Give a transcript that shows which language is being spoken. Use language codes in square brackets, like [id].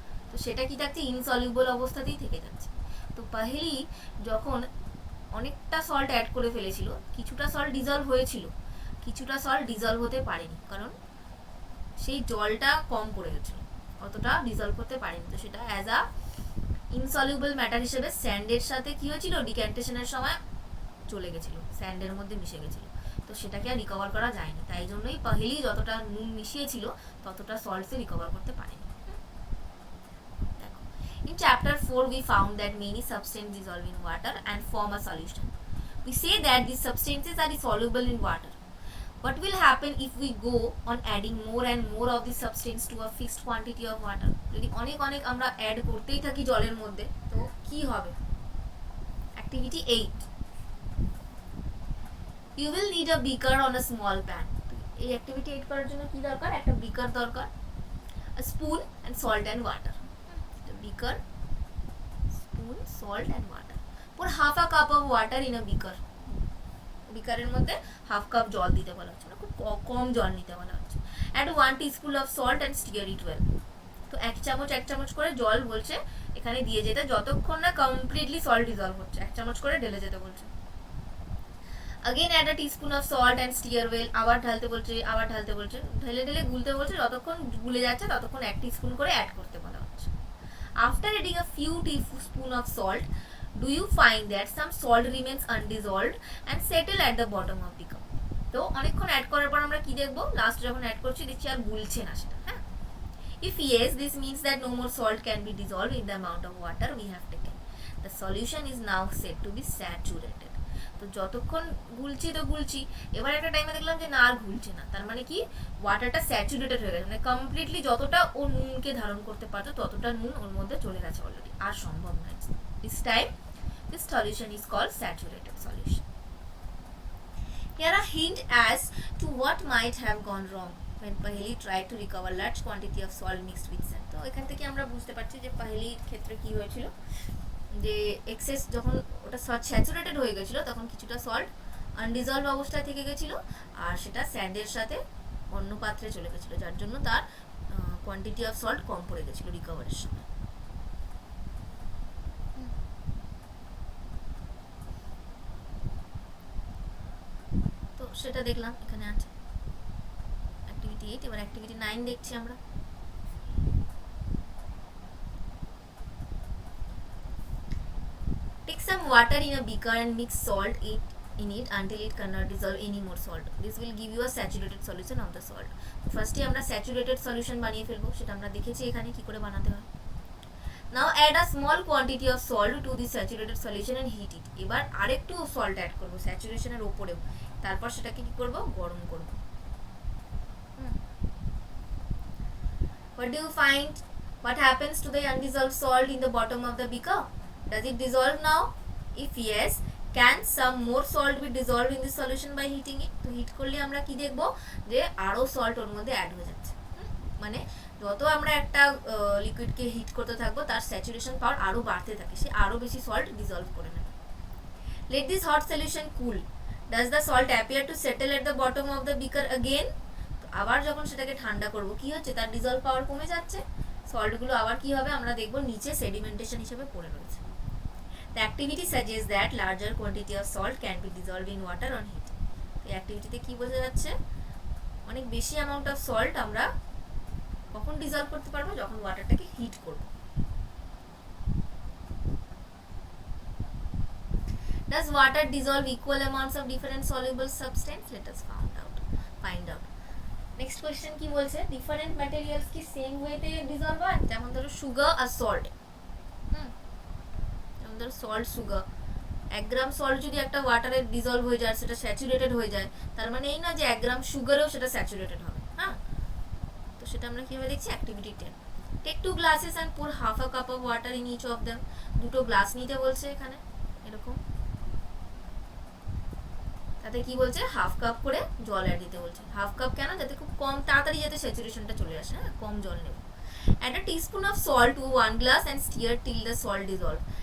[bn] তো সেটা কি থাকছে, ইনসলিউবল অবস্থাতেই থেকে যাচ্ছে। তো পাহেলি যখন অনেকটা সল্ট অ্যাড করে ফেলেছিল, কিছুটা সল্ট ডিজলভ হয়েছিল, কিছুটা সল্ট ডিজলভ হতে পারেনি, কারণ সেই জলটা কম পড়ে গেছিল, অতটা ডিজলভ করতে পারেনি। তো সেটা অ্যাজ আ ইনসলিউবল ম্যাটার হিসেবে স্যান্ডের সাথে কি হয়েছিল, ডিক্যান্টেশনের সময় চলে গেছিল, স্যান্ডের মধ্যে মিশে গেছিল। তো সেটাকে আর রিকভার করা যায়নি, তাই জন্যই পাহেলি যতটা নুন মিশিয়েছিল ততটা সল্টসে রিকভার করতে পারেনি। দেখো, [en] in chapter 4 we found that many substances dissolve in water and form a solution. We say that these substances are soluble in water. What will happen if we go on adding more and more of this substance to a fixed quantity of water? [bn] যদি অনেক অনেক আমরা add করতেই থাকি জলের মধ্যে, তো কি হবে? [en] Activity 8. You will need a beaker on a small pan. [bn] এই activity 8 করার জন্য কি দরকার? একটা beaker দরকার, [en] a spoon and salt and water. The beaker, spoon, salt and water. Put half a cup of water in a beaker. [bn] বিকারের মধ্যে half cup জল দিতে বলা হচ্ছে, খুব কম জল নিতে বলা হচ্ছে। [en] Add 1 teaspoon of salt and stir it well. [bn] তো 1 চামচ করে জল বলছে এখানে দিয়ে যেতে, যতক্ষণ না কমপ্লিটলি সল্ট ডিজলভ হচ্ছে, 1 চামচ করে ঢেলে যেতে বলছে। [en] again add a teaspoon of salt and stir well, [bn] আবার ঢালতে বলছে, ঢেলে ঢেলে গুলতে বলছে, যতক্ষণ গুলে যাচ্ছে ততক্ষণ 1 টিস্পুন করে অ্যাড করতে বলা হচ্ছে। [en] After adding a few teaspoon of salt, do you find that some salt remains undissolved and settle at the bottom of the cup? [bn] তো অনেকক্ষণ অ্যাড করার পর আমরা কি দেখবো, লাস্ট যখন অ্যাড করছি দেখছি আর গুলছে না সেটা। হ্যাঁ, [en] if yes, this means that no more salt can be dissolved in the amount of water we have taken. The solution is now said to be saturated. [bn] তো যতক্ষণ গুলছি, এবার একটা টাইমে দেখলাম যে না আর গুলছে না, তার মানে কি, ওয়াটারটা স্যাচুরেটেড হয়ে গেছে, মানে কমপ্লিটলি যতটা ও নুনকে ধারণ করতে পারতো ততটা নুন ওর মধ্যে চলে গেছে অলরেডি, আর সম্ভব নয়। [en] This time this solution is called saturated solution. Here a hint as to what might have gone wrong when Paheli tried to recover large quantity of salt mixed with sand. [bn] তো এখান থেকে আমরা বুঝতে পারছি যে পাহেলির ক্ষেত্রে কি হয়েছিল, যে এক্সেস যখন ওটা স্যাচুরেটেড হয়ে গেছিল তখন কিছুটা সল্ট আনডিজলভ অবস্থায় থেকে গেছিল, আর সেটা স্যান্ডের সাথে অন্য পাত্রে চলে গেছিল, যার জন্য তার কোয়ান্টিটি অফ সল্ট কম পড়ে গেছিল রিকভারের সময়। তো সেটা দেখলাম এখানে আছে অ্যাক্টিভিটি 8। এবার অ্যাক্টিভিটি 9 দেখছি আমরা। [en] Take some water in a beaker and mix salt in it until it cannot dissolve any more salt. This will give you a saturated solution of the salt. [bn] ফার্স্টে আমরা স্যাচুরেটেড সলিউশন বানিয়ে ফেলবো, সেটা আমরা দেখেছি এখানে কি করে বানাতে হয়। [en] Now add a small quantity of salt to the saturated solution and heat it. [bn] এবার আরেকটু সল্ট অ্যাড করব স্যাচুরেশনের উপরেও, তারপর সেটাকে কি করব, গরম করব। [en] What do you find? What happens to the undissolved salt in the bottom of the beaker? Does it dissolve now? If yes, can some more salt be dissolved in the solution by heating it? [bn] তো hit করলে আমরা কি দেখব, যে আরো salt ওর মধ্যে add হয়ে যাচ্ছে, মানে যত আমরা একটা লিকুইডকে হিট করতে থাকবো তার স্যাচুরেশন পাওয়ার আরো বাড়তে থাকে, সে আরো বেশি সল্ট ডিসলভ করে নেবে। [en] Let this hot solution cool. Does the salt appear to settle at the bottom of the beaker again? তো [bn] আবার যখন সেটাকে ঠান্ডা করব কি হচ্ছে, তার ডিজলভ পাওয়ার কমে যাচ্ছে, সল্টগুলো আবার কি হবে আমরা দেখব নিচে সেডিমেন্টেশন হিসেবে পড়ে রয়েছে। [en] The activity suggests that larger quantity of salt can be dissolved in water on heat. [bn] এই অ্যাক্টিভিটিতে কি বোঝা যাচ্ছে, অনেক বেশি অ্যামাউন্ট অফ সল্ট আমরা কখন ডিজলভ করতে পারবো, যখন ওয়াটারটাকে হিট করব। [en] Does water dissolve equal amounts of different soluble substance? Let us find out. Next question [bn] কি বলছে, [en] different materials [bn] কি সেম ওয়েতে ডিজলভ হয়? যেমন ধরো সুগার আর সল্ট, যেমন ধরো সল্ট সুগার, 1 গ্রাম সল্ট যদি একটা ওয়াটারে ডিজলভ হয়ে যায়, সেটা স্যাচুরেটেড হয়ে যায়, তার মানে এই না যে 1 গ্রাম সুগারেও সেটা স্যাচুরেটেড হবে। হ্যাঁ, তো সেটা আমরা কিভাবে দেখছি, activity 10। [en] Take 2 glasses and pour half a cup of water in each of them. [bn] দুটো গ্লাস নিতে বলছে এখানে এরকম, তাতে কি বলছে হাফ কাপ করে জল অ্যাড দিতে বলছে। হাফ কাপ কেন, যাতে খুব কম তাড়াতাড়ি যাতে স্যাচুরেশনটা চলে আসে, হ্যাঁ কম জল নেব। [en] Add a teaspoon of salt to 1 glass and stir till the salt dissolve.